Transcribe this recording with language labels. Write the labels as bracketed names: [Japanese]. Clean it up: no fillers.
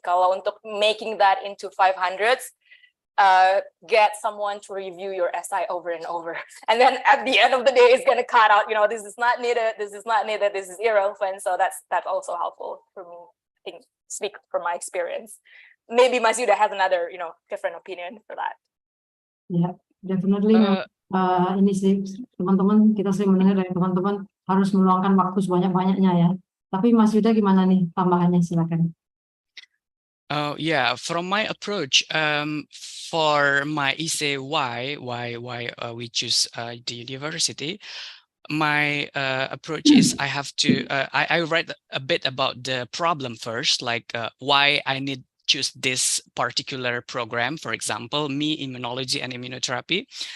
[English] Kalau untuk making that into 500s, get someone to review your SI over and over. And then at the end of the day, it's going to cut out, this is not needed, this is not needed, this is irrelevant. So that's also helpful for me. I think, speak from my experience. Maybe Mas Yuda has another, different opinion for that. Yeah, definitely. [Indonesian] Ini sih teman-teman, kita sering mendengar dari teman-teman harus meluangkan waktu sebanyak-banyaknya ya. Tapi Mas Yuda gimana nih tambahannya, silakan. [English] Yeah, from my approach, for my essay, why we choose the university, my approach is I have to, I write a bit about the problem first, like why I need choose this particular program, for example, me, immunology and immunotherapy.